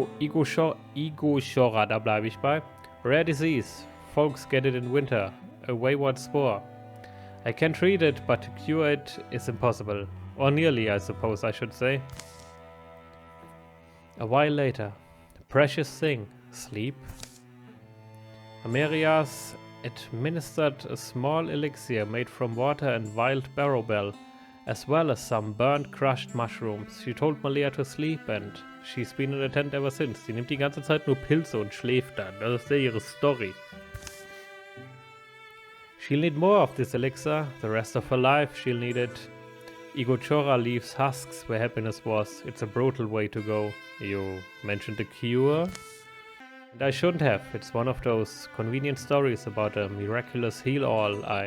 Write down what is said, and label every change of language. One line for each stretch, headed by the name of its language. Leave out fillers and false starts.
German: Igoshora, da bleibe ich bei.
English: Rare disease. Folks get it in winter. A wayward spore. I can treat it, but to cure it is impossible. Or nearly, I suppose I should say. A while later. Precious thing. Sleep. Amelia's administered a small elixir made from water and wild barrowbell, as well as some burnt crushed mushrooms. She told Malea to sleep and she's been in a tent ever since.
German: Sie nimmt die ganze Zeit nur Pilze und schläft dann. Das ist ja ihre Story.
English: She'll need more of this elixir. The rest of her life she'll need it. Igochora leaves husks where happiness was. It's a brutal way to go. You mentioned a cure? And I shouldn't have. It's one of those convenient stories about a miraculous heal-all.